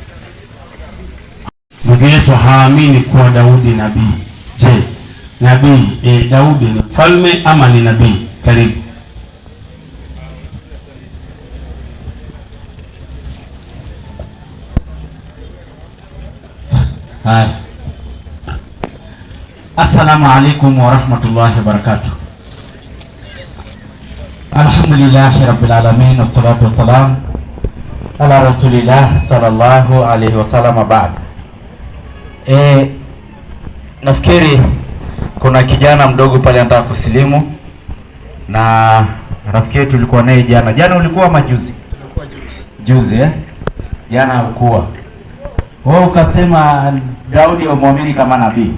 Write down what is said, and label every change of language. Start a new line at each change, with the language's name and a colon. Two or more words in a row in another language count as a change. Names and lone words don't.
Swahili: Ndugu yetu haamini kuwa Daudi nabii. Je, nabii Daudi ni mfalme ama ni nabii? Karibu. Hai.
Arabic: السلام عليكم ورحمة الله وبركاته. الحمد لله رب العالمين والصلاة والسلام على رسول الله صلى الله عليه وسلم بعد.
Swahili: Nafikiri kuna kijana mdogo pale anataka kusilimu, na rafiki yetu tulikuwa naye jana. Jana ulikuwa majuzi? Tulikuwa juzi. Jana ulikuwa. Wewe ukasema Daudi umwamini kama nabii.